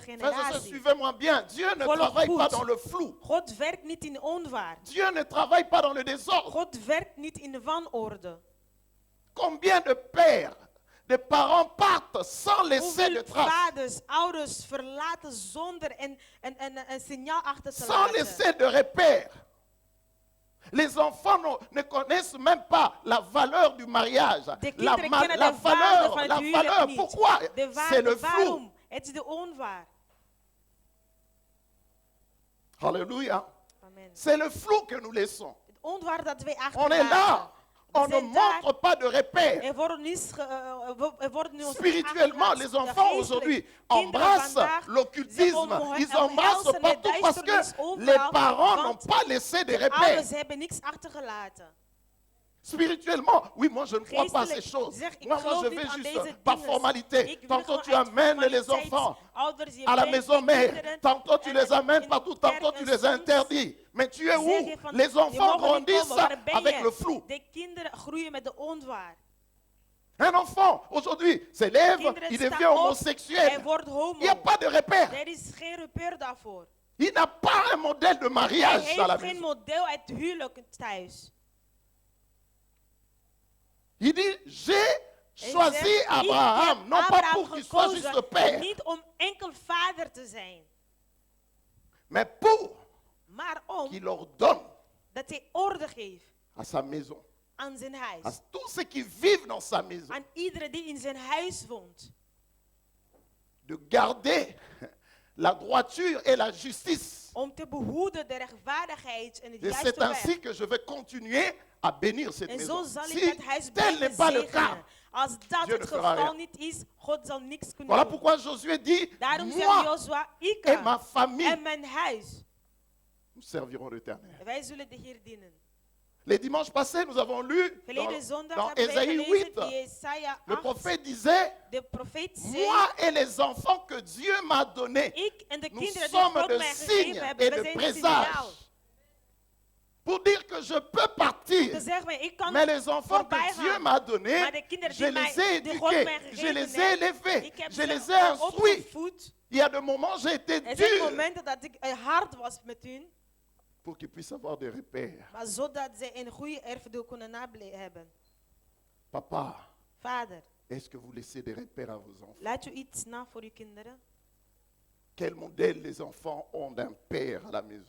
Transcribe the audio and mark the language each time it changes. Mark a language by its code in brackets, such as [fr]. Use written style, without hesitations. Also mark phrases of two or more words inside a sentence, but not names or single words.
[fr] Frères et sœurs, [nl] generatie. [fr] suivez-moi bien. Dieu ne [nl] Volg [fr] travaille pas [nl] goed. [fr] dans le flou. [nl] God werkt niet in onwaar. [fr] Dieu ne travaille pas dans le désordre. [nl] God werkt niet in wanorde. [fr] Combien de pères, de parents partent sans laisser de [nl] Hoeveel [fr] traces, [nl] vaders, ouders verlaten zonder een signaal achter te [fr] sans [nl] laten. [fr] laisser de repères. Les enfants ne connaissent même pas la valeur du mariage. [nl] De [fr] La, [nl] kinderen kennen [fr] la [nl] de waarde van [fr] valeur, [nl] het [fr] la [nl] huwelijk [fr] valeur. [nl] niet. [fr] Pourquoi? [nl] De [fr] C'est [nl] waarde, [fr] le flou. [nl] waarom? Het is de onwaar. [fr] Alléluia. Amen. C'est le flou que nous laissons. [nl] Het onwaar dat wij [fr] On est [nl] achterlaten. [fr] là. [nl] We [fr] On ne [nl] zijn daar. [fr] montre pas de repères. [nl] Er worden niet ons [fr] Spirituellement, les enfants aujourd'hui embrassent l'occultisme. Ils embrassent partout parce que les parents n'ont pas laissé de repères. [nl] Ouders hebben niks achtergelaten. [fr] Spirituellement, oui, moi je ne crois pas à ces [nl] Geestelijk [fr] choses. [nl] zeg ik [fr] Moi, [nl] geloof [fr] je [nl] niet [fr] vais [nl] aan [fr] juste [nl] deze [fr] par [nl] dingen. [fr] formalité. [nl] Ik wil [fr] Tantôt [nl] gewoon [fr] tu [nl] uit [fr] amènes les [nl] formaliteit. [fr] enfants [nl] Ouders, je [fr] à la [nl] brengt [fr] maison [nl] de [fr] mère. [nl] kinderen [fr] Tantôt tu [nl] en- [fr] les amènes [nl] in [fr] partout, [nl] de [fr] tantôt [nl] kerk [fr] tu [nl] en [fr] les [nl] soms [fr] interdis. Mais tu es [nl] zeg [fr] où? [nl] je van, [fr] Les [nl] je [fr] enfants [nl] mag er niet [fr] grandissent [nl] komen, waar ben [fr] avec [nl] je? [fr] le flou. [nl] De kinderen groeien met de onwaar. [fr] Un enfant, aujourd'hui, s'élève, [nl] Kinderen [fr] il [nl] staan [fr] devient [nl] op, [fr] homosexuel. [nl] hij wordt [fr] Il [nl] homo. [fr] n'y a pas de repère. [nl] Er is geen repère daarvoor. [fr] Il n'a pas un modèle de [nl] Hij [fr] mariage dans la [nl] heeft geen [fr] maison. [nl] model uit huwelijk thuis. [fr] Il dit, j'ai [nl] Hij [fr] choisi zegt, Abraham, [nl] ik heb non pas Abraham [fr] pour qu'il soit juste [nl] gekozen, [fr] père, [nl] niet om enkel vader te zijn, [fr] mais pour [nl] maar om [fr] qu'il ordonne [nl] dat hij orde geeft [fr] à sa maison, [nl] aan zijn [fr] à [nl] huis. [fr] tous ceux qui vivent dans sa maison, [nl] Aan iedereen die in zijn huis woont. [fr] de garder la droiture et la justice. [nl] Om te behoeden de rechtvaardigheid en het [fr] Et c'est [nl] juiste weg. [fr] ainsi que je vais continuer à bénir cette [nl] En zo [fr] maison. [nl] zal ik [fr] Si [nl] het huis [fr] tel n'est [nl] blijven [fr] pas le cas, [nl] zegenen. Als dat [fr] Dieu [nl] het [fr] ne fera [nl] geval [fr] rien. [nl] niet is, God zal niks kunnen [fr] voilà [nl] doen. [fr] pourquoi Josué dit, [nl] Daarom zegt [fr] moi [nl] Jozua, ik [fr] et ma famille, [nl] en mijn huis, [fr] nous servirons l'Éternel. [nl] wij zullen de Heer dienen. [fr] Les dimanches passés, nous avons lu [nl] Verleden zondag [fr] dans [nl] hebben wij [fr] Ésaïe [nl] gelezen 8, in Jesaja [fr] le [nl] 8. [fr] prophète disait, [nl] De profeet zei, [fr] moi et les enfants que Dieu m'a donnés, [nl] ik en de [fr] nous [nl] kinderen die [fr] sommes [nl] God [fr] de [nl] mij [fr] signes [nl] gegeven [fr] et [nl] hebben, [fr] de [nl] we zijn signaal. [fr] présages. Pour dire que je peux [nl] Te [fr] partir, [nl] zeggen, ik kan [fr] mais les enfants [nl] voorbij [fr] que Dieu [nl] gaan. [fr] m'a donnés, [nl] Maar de kinderen [fr] je [nl] die [fr] les [nl] mij- [fr] ai [nl] die God mij [fr] éduqués, je [nl] gegeven [fr] les ai [nl] heeft, [fr] élevés, [nl] ik heb [fr] je les [nl] ze [fr] ai instruits. [nl] opgevoed. [fr] Il y a des moments j'ai été [nl] Er zijn [fr] dur [nl] momenten dat ik hard was met hun, [fr] pour qu'ils puissent avoir des repères. [nl] maar zodat ze een goede erfdeel kunnen hebben. [fr] Papa, [nl] Vader, [fr] est-ce que vous laissez des repères à vos enfants? [nl] laat u iets na voor uw kinderen. [fr] Quel modèle les enfants ont d'un père à la maison?